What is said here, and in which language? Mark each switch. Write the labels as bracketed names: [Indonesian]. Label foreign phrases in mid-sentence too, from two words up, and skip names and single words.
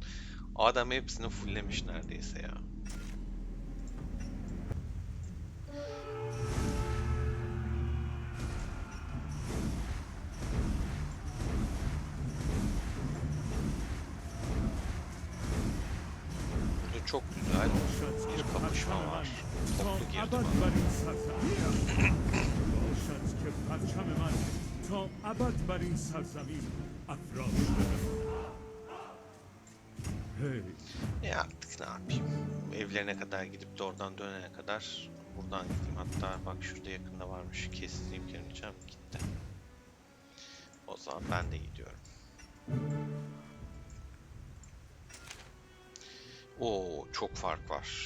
[Turkish] Adam hepsini fulllemiş neredeyse ya. Burada çok güzel [Persian] باشد که [Turkish] bir kapışma [Persian] پرچم من [Turkish] var. [Persian] تا [Turkish] Toplu girdim [Persian] ابد [Turkish] ama. [Persian] بر این سرزمین باشد که پرچم من تا ابد بر این سرزمین افراشته بماند. هی [Turkish] E artık ne yapayım? Evlerine kadar gidip de oradan dönene kadar buradan gideyim. Hatta bak şurada yakında varmış. Kestireyim geleceğim. Gitti. O zaman ben de gidiyorum. Oo çok fark var.